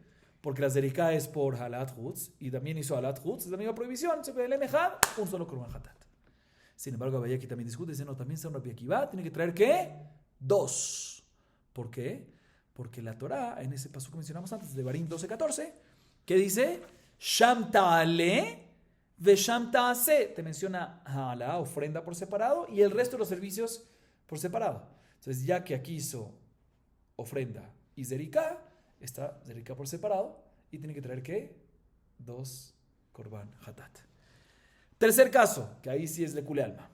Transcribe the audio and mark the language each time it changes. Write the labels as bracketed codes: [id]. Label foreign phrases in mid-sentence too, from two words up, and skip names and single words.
[es] Porque la Zeriká es por [he] העלאת חוץ [es] y también hizo [he] העלאת חוץ, [es] es la misma prohibición, se puede lemejad, un solo [he] קרבן חטאת. [es] Sin embargo, Abaye aquí también discute, dice, no, también según Rabbi Akiva tiene que traer ¿qué? 2. ¿Por qué? Porque la Torá, en ese paso que mencionamos antes, de Barim 12:14, ¿qué dice? [he] שם תעלה ושם תעשה. [es] Te menciona a la ofrenda por separado y el resto de los servicios por separado. Entonces, ya que aquí hizo ofrenda y zerika, está zerika por separado y tiene que traer ¿qué? 2 [he] קרבן חטאת. [es] Tercer caso, que ahí sí es de [arc] כולי עלמא.